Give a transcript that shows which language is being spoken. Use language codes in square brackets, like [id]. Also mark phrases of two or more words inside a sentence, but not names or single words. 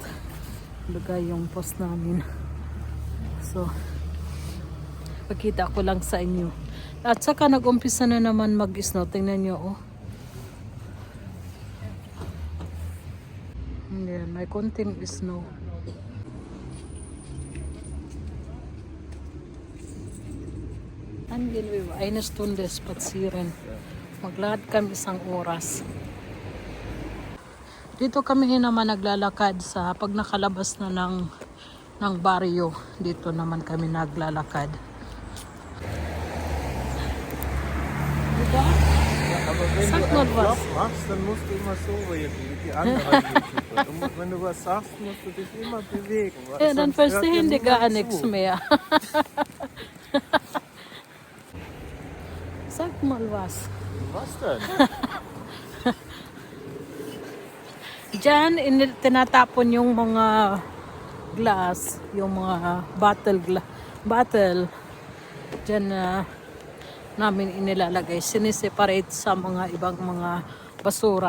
[tl] Lagay yung post namin. So pakita ko lang sa inyo. At saka nag-umpisa na naman mag-snow. Tingnan nyo, oh. Yan, may konting snow. [de] Dann gehen wir über 1 Stunde spazieren. [tl] Maglakad kami 1 oras. Dito kami naman naglalakad pag nakalabas na ng baryo. Dito naman kami naglalakad. Diba? [de] Ja, aber wenn Sag du mal einen was. Vlog machst, dann musst du immer so reden, wie die anderen YouTuber. Und wenn du was sagst, musst du dich immer bewegen. Weil Ja, dann sonst hört dir verstehen die gar niemand nichts zu. mehr. Sag mal was. Was denn? [tl] Diyan, tinatapon yung mga glass, yung mga bottle. Diyan namin inilalagay. Siniseparate sa mga ibang mga basura.